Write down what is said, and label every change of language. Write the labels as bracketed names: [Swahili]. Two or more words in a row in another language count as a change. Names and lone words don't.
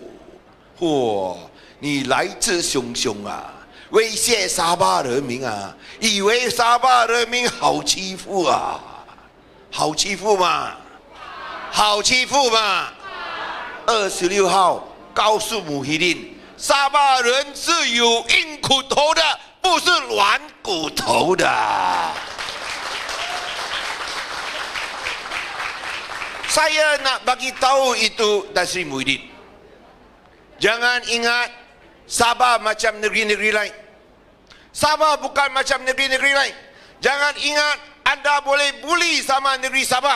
[Chinese] 嚯，你来自汹汹威胁沙巴人民以为沙巴人民好欺负好欺负吗？好欺负吗？26号告诉穆希丁，沙巴人是有硬骨头的，不是软骨头的。 [Malay] Saya nak bagi tahu itu Tan Sri Muhyiddin. Jangan ingat Sabah macam negeri-negeri lain. Sabah bukan macam negeri-negeri lain. Jangan ingat anda boleh buli sama negeri Sabah.